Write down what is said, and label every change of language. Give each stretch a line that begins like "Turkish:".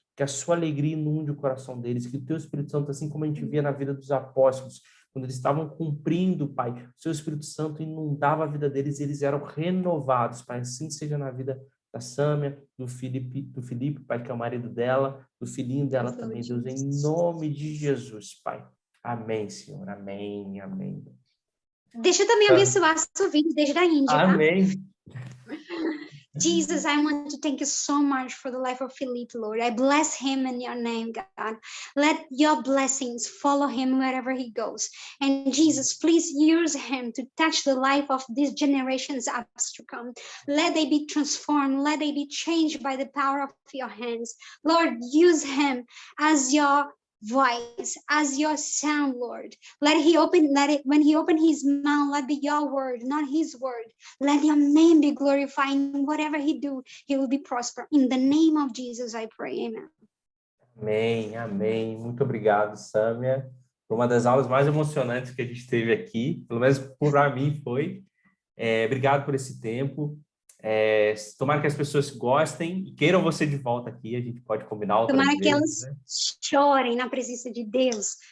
Portuguese: que a sua alegria inunde o coração deles, que o teu Espírito Santo, assim como a gente via na vida dos apóstolos, quando eles estavam cumprindo, Pai, o seu Espírito Santo inundava a vida deles e eles eram renovados, Pai, assim seja na vida da Sâmia, do Felipe, Pai, que é o marido dela, do filhinho dela também, Deus, em nome de Jesus, Pai. Amém, Senhor, amém, amém. Deixa eu também abençoar seu vídeo desde a Índia, tá? Amém.
English: Jesus, I want to thank you so much for the life of Philippe, Lord. I bless him in your name, God. Let your blessings follow him wherever he goes. And Jesus, please use him to touch the life of these generations up to come. Let they be transformed. Let they be changed by the power of your hands. Lord, use him as your voice, as your sound, Lord. When he open his mouth, let be your word, not his word. Let your name be glorified. In whatever he do, he will be prosper. In the name of Jesus, I pray. Amen.
Portuguese: Amém, amém. Muito obrigado, Sâmia. Foi uma das aulas mais emocionantes que a gente teve aqui, pelo menos para mim foi. Obrigado por esse tempo. Tomara que as pessoas gostem e queiram você de volta aqui. A gente pode combinar outras Tomara que vezes, elas né? chorem na presença de Deus.